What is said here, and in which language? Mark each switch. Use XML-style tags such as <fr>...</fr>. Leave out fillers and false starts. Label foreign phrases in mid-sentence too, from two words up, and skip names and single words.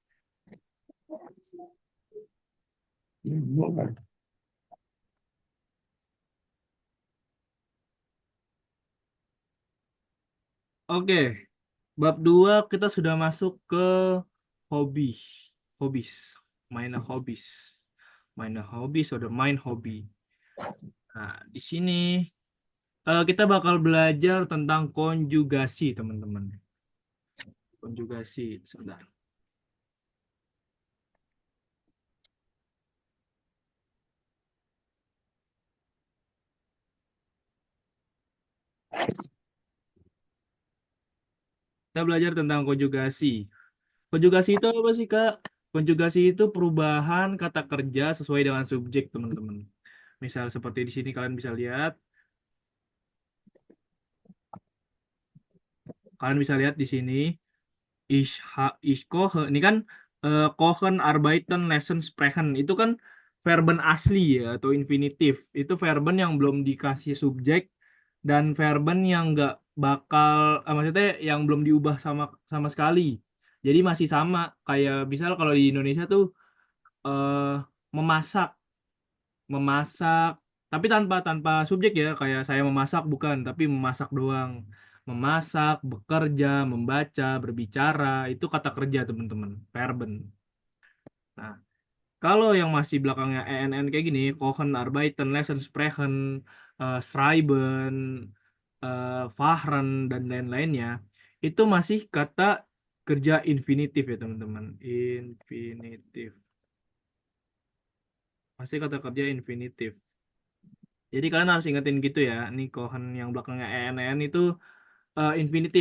<id>Oke, bab 2 kita sudah masuk ke hobi. Hobbies.</id> <de>Meine Hobbys. Meine Hobbys oder mein Hobby.</de> <id>Nah, di sini kita bakal belajar tentang konjugasi, teman-teman. Konjugasi, sebentar. Kita belajar tentang konjugasi. Konjugasi itu apa sih, Kak? Konjugasi itu perubahan kata kerja sesuai dengan subjek, teman-teman. Misal seperti di sini kalian bisa lihat, di sini</id> <de>ich koche.</de> <id>Ini kan</id> <de>kochen, arbeiten, lesen, sprechen.</de> <id>Itu kan verben asli ya atau infinitif. Itu verben yang belum dikasih subjek dan verben yang nggak bakal maksudnya yang belum diubah sama sama sekali. Jadi masih sama kayak misal kalau di Indonesia tuh eh memasak, memasak tapi tanpa tanpa subjek ya kayak saya memasak bukan tapi memasak doang. Memasak, bekerja, membaca, berbicara itu kata kerja teman-teman, verben. Nah, kalau yang masih belakangnya ENN kayak gini,</id> <de>kochen, arbeiten, lesen, sprechen, schreiben, fahren</de> <id>dan lain-lainnya, itu masih kata kerja infinitif ya teman-teman. Infinitif. Pasti kata kerja infinitif. Jadi kalian harus ingetin gitu ya. Ini kohen yang belakangnya en itu infinitif.</id>